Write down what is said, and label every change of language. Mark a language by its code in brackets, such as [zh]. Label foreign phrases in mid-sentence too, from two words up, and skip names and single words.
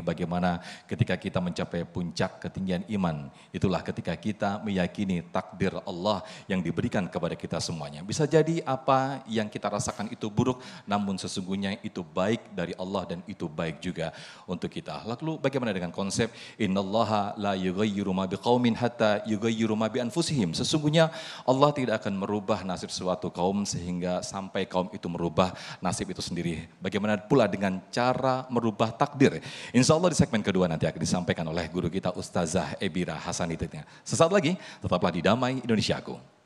[id] Bagaimana ketika kita mencapai puncak ketinggian iman, itulah ketika kita meyakini takdir Allah yang diberikan kepada kita semuanya. Bisa jadi apa yang kita rasakan itu buruk, namun sesungguhnya itu baik dari Allah dan itu baik juga untuk kita. Lalu bagaimana dengan konsep [ar] إن الله لا يغير ما بقوم حتى يغيروا ما بأنفسهم. [id] Sesungguhnya Allah tidak akan merubah nasib suatu kaum sehingga sampai kaum itu merubah nasib itu sendiri. Bagaimana pula dengan cara merubah takdir? [ar] إن شاء الله [id] di segmen kedua nanti akan disampaikan oleh guru kita Ustazah Ebira Hasanitnya. Sesaat lagi tetaplah di Damai Indonesiaku.